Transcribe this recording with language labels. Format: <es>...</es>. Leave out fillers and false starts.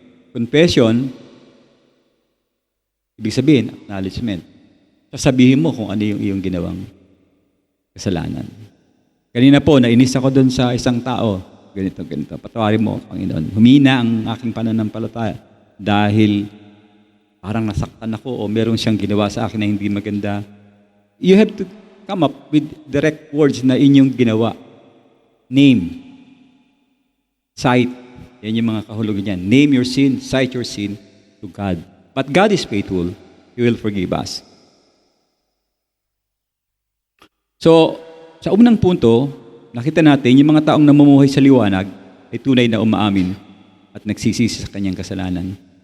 <tl>Confession, ibig sabihin, acknowledgement. Sasabihin mo kung ano yung iyong ginawang kasalanan. Kanina po, nainis ako doon sa isang tao. Ganito. Patawarin mo, Panginoon. Humina ang aking pananampalataya dahil parang nasaktan ako o meron siyang ginawa sa akin na hindi maganda.</tl> <en>You have to come up with direct words</en> <tl>na inyong ginawa.</tl> <en>Name. Cite.</en> <tl>Yan yung mga kahulugan niyan.</tl> <en>Name your sin, cite your sin to God. But God is faithful. He will forgive us.</en> <tl>So, sa unang punto, nakita natin yung mga taong namumuhay sa liwanag ay tunay na umaamin at nagsisisi sa kanyang kasalanan.</tl>